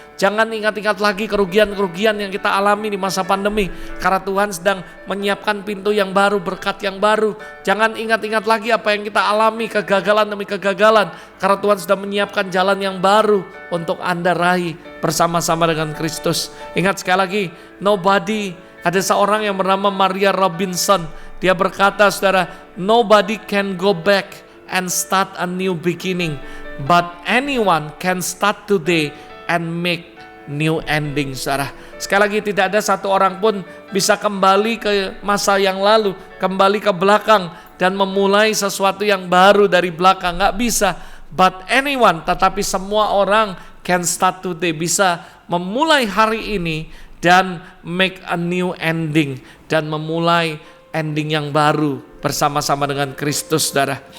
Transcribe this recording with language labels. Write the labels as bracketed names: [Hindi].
[Indonesian] Jangan ingat-ingat lagi kerugian-kerugian yang kita alami di masa pandemi, karena Tuhan sedang menyiapkan pintu yang baru, berkat yang baru. Jangan ingat-ingat lagi apa yang kita alami, kegagalan demi kegagalan, karena Tuhan sudah menyiapkan jalan yang baru untuk Anda raih bersama-sama dengan Kristus. Ingat sekali lagi, [English] nobody, [Indonesian] ada seorang yang bernama Maria Robinson. Dia berkata, saudara, [English] nobody can go back and start a new beginning, but anyone can start today and make new ending, [Indonesian] saudara. Sekali lagi, tidak ada satu orang pun bisa kembali ke masa yang lalu, kembali ke belakang dan memulai sesuatu yang baru dari belakang. Gak bisa. [English] But anyone, [Indonesian] tetapi semua orang [English] can start today, [Indonesian] bisa memulai hari ini dan [English] make a new ending, [Indonesian] dan memulai ending yang baru bersama-sama dengan Kristus, saudara.